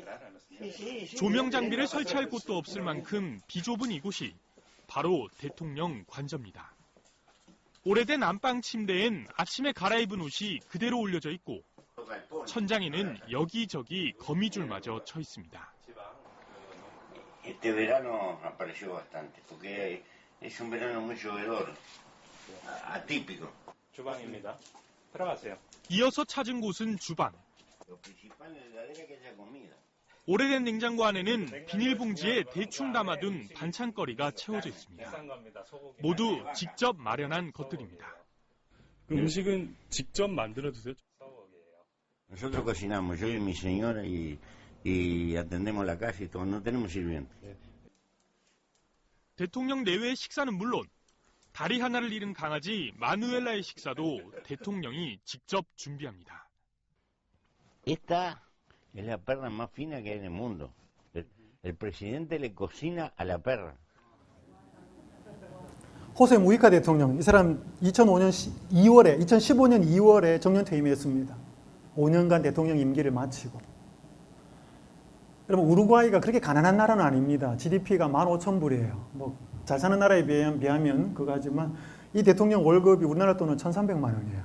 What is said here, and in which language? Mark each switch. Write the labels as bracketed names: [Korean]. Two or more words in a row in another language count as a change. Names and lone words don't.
[Korean] 조명 장비를 설치할 곳도 없을 만큼 비좁은 이곳이 바로 대통령 관저입니다. 오래된 안방 침대엔 아침에 갈아입은 옷이 그대로 올려져 있고 천장에는 여기저기 거미줄마저 쳐 있습니다. [Spanish] Este verano apareció bastante, porque es un verano muy llovedor, atípico. [Korean] 주방입니다. 들어가세요. 이어서 찾은 곳은 주방. [Spanish] Lo principal en la heladera es que haya comida. [Korean] 오래된 냉장고 안에는 비닐봉지에 대충 담아둔 반찬거리가 채워져 있습니다. 비싼 겁니다. 소고기. 모두 직접 마련한 것들입니다. 그 음식은 직접 만들어 드세요? 소고기예요. [Spanish] Nosotros cocinamos, yo y mi señora, y atendemos la casa y todo, no tenemos sirvientes. [Korean] 대통령 내외의 식사는 물론 다리 하나를 잃은 강아지 마누엘라의 식사도 대통령이 직접 준비합니다. [Spanish] Esta es la perra más fina que hay en el mundo. El presidente le cocina a la perra. [Korean] 호세 무이카 대통령, 이 사람 2015년 2월에 정년 퇴임했습니다. 5년간 대통령 임기를 마치고. 여러분, 우루과이가 그렇게 가난한 나라는 아닙니다. GDP가 15,000불이에요. 뭐 잘 사는 나라에 비하면 그거 하지만 이 대통령 월급이 우리나라 돈은 1,300만 원이에요.